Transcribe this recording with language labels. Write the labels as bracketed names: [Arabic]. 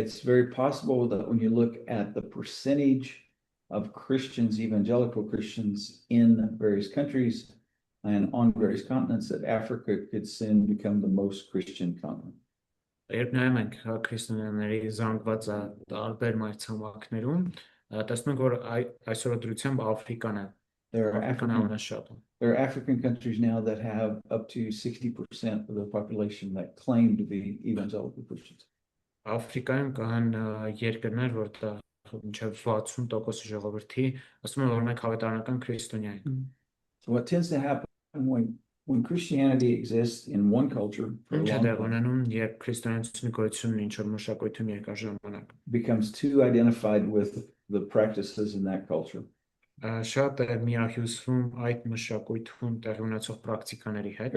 [English] It's very possible that when you look at the percentage of Christians, evangelical Christians in various countries and on various continents, that Africa could soon become the most Christian continent. [Armenian] Երբ նայում ենք քրիստոնյաների զանգված տարբեր մայրցամաքներում, տեսնում ենք, որ այսօր դրությամբ Աֆրիկան է։ [English] There are African countries now that have up to 60% of the population that claim to be evangelical Christians. [Armenian] Աֆրիկայում կան երկրներ, որտեղ մինչև 60% ժողովրդի ասում են, որ մենք հավետարանական քրիստոնյա ենք։ [English] So what tends to happen when Christianity exists in one culture for a long time, [Armenian] երբ քրիստոնեությունը գոյություն ունի ինչ-որ մշակույթում երկար ժամանակ, [English] becomes too identified with the practices in that culture. [Armenian] Շատ է միահյուսվում այդ մշակույթում տեղի ունեցող պրակտիկաների հետ։